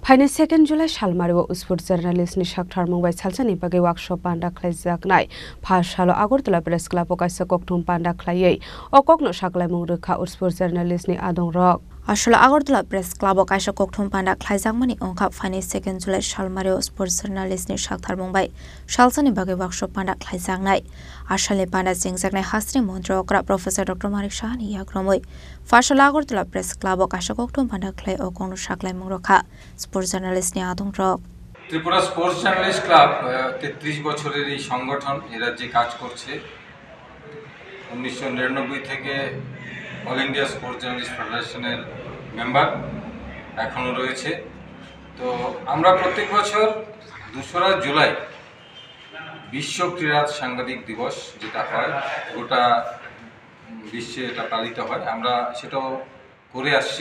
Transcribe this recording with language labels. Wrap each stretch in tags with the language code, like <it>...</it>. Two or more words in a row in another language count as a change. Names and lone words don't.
<trp>फाइने 2 जुलाई सालमारियाव</trp> <en>sports journalistni</en> <trp>साक्थार मुंबाइ सालसानि बागै वार्कशप पान्डा खालायजानाय फासालो आगरतला प्रेस क्लाब काइसा कक्थुम पान्डा खालायै अककनो साकलाय मुं रोखा स्पोर्ट्स जार्नालिस्टनि आदं रक আসলে আগরতলা প্রেস ক্লাব কাইসা কক্থুম পান্ডা খাইজাকমাनि अंखा फाइने 2 जुलाई सालमारियाव</trp> <en>sports journalistni</en> <trp>साक्थार मुंबाइ सालसानि बागै वार्कशप पान्डा खालायजानाय आसालनि पान्डा जिंजाकनाय हास्रि मन्त्रकरा प्रफेसर डॉक्टर मानिक साहानि याग्रमै फासालो आगरतला प्रेस क्लाब काइसा कक्थुम पान्डा खालाय अककनो साकलाय मुं रोखा</trp> <en>sports journalistni</en> <trp>आदं रक</trp> <bn>ত্রিপুরা স্পোর্টস জার্নালিস্ট ক্লাব 33 বছরের এই সংগঠন এ রাজ্যে কাজ করছে 1999 থেকে অল ইন্ডিয়া স্পোর্টস জার্নালিস্ট ফেডারেশনের মেম্বার এখনও রয়েছে। তো আমরা প্রত্যেক বছর 2রা জুলাই বিশ্ব ক্রীড়া সাংবাদিক দিবস যেটা হয় গোটা বিশ্বে এটা পালিত হয়, আমরা সেটাও করে আসছি।</bn>